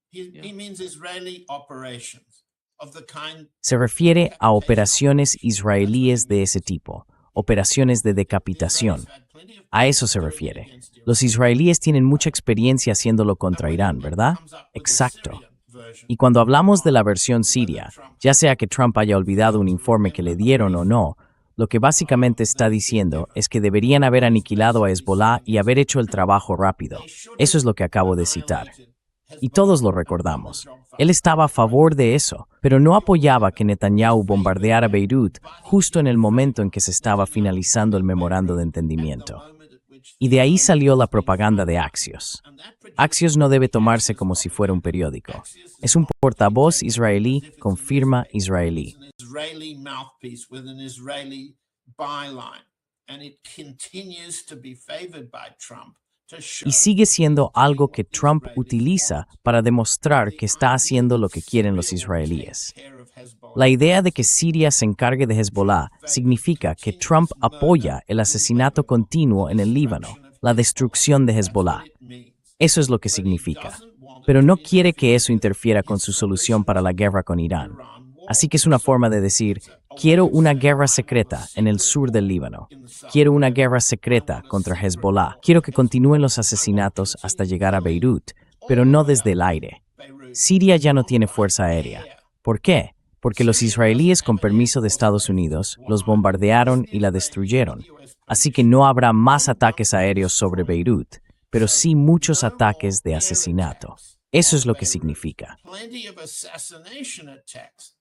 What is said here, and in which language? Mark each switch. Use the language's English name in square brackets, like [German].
[English] He means Israeli operations of the kind. [Spanish] Se refiere a operaciones israelíes de ese tipo, operaciones de decapitación. A eso se refiere. Los israelíes tienen mucha experiencia haciéndolo contra Irán, ¿verdad? Exacto. Y cuando hablamos de la versión siria, ya sea que Trump haya olvidado un informe que le dieron o no, lo que básicamente está diciendo es que deberían haber aniquilado a Hezbollah y haber hecho el trabajo rápido. Eso es lo que acabo de citar. Y todos lo recordamos. Él estaba a favor de eso, pero no apoyaba que Netanyahu bombardeara Beirut justo en el momento en que se estaba finalizando el memorando de entendimiento. Y de ahí salió la propaganda de Axios. Axios no debe tomarse como si fuera un periódico. Es un portavoz israelí con firma israelí. [English] Israeli mouthpiece with an Israeli byline, and it continues to be favored by Trump to show. [Spanish] Y sigue siendo algo que Trump utiliza para demostrar que está haciendo lo que quieren los israelíes. La idea de que Siria se encargue de Hezbollah significa que Trump apoya el asesinato continuo en el Líbano, la destrucción de Hezbollah. Eso es lo que significa. Pero no quiere que eso interfiera con su solución para la guerra con Irán. Así que es una forma de decir, quiero una guerra secreta en el sur del Líbano. Quiero una guerra secreta contra Hezbollah. Quiero que continúen los asesinatos hasta llegar a Beirut, pero no desde el aire. Siria ya no tiene fuerza aérea. ¿Por qué? Porque los israelíes, con permiso de Estados Unidos, los bombardearon y la destruyeron. Así que no habrá más ataques aéreos sobre Beirut, pero sí muchos ataques de asesinato. Eso es lo que significa. [English] Plenty of assassination attacks.